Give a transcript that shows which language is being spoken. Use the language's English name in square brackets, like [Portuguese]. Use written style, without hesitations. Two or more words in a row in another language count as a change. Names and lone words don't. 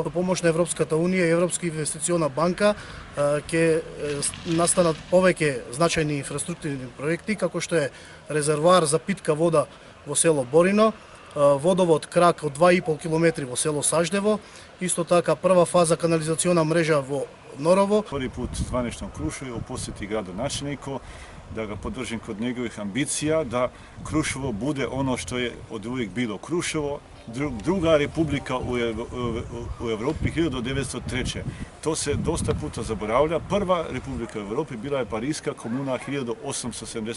[Macedonian] Со помош на Европската Унија и Европска инвестициона банка ќе настанат повеќе значајни инфраструктурни проекти, како што е резервоар за питка вода во село Борино, водовод крак од 2,5 км во село Саждево, исто така прва фаза канализациона мрежа во Норово. [Bosnian] Први пут званично Крушево посети градоначелнико, да ga podržim kod njegovih ambicija, da Kruševo bude ono što je od uvijek bilo. Kruševo, druga republika u Evropi 1903. To se dosta puta zaboravlja. Prva republika u Evropi bila je Parijska komuna 1871.